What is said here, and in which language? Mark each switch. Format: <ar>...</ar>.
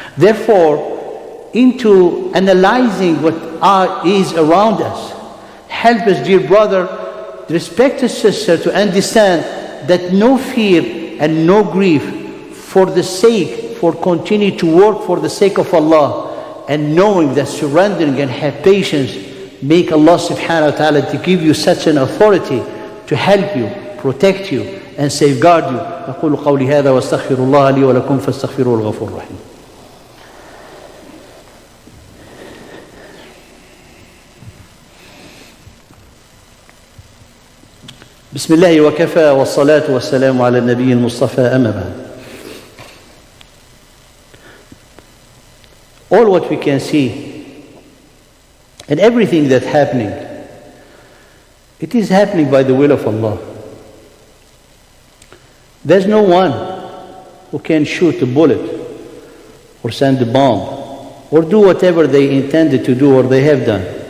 <en>Therefore, into analyzing what is around us, help us, dear brother, respected sister, to understand that no fear and no grief, for continue to work for the sake of Allah, and knowing that surrendering and have patience make Allah subhanahu wa ta'ala to give you such an authority to help you, protect you, and safeguard you.</en> <ar>أقول قولي هذا واستغفر الله لي ولكم فاستغفروه الغفور الرحيم. بسم الله وكفى والصلاة والسلام على النبي المصطفى أما بعد.</ar> <en>All what we can see and everything that's happening, it is happening by the will of Allah. There's no one who can shoot a bullet or send a bomb or do whatever they intended to do or they have done.</en>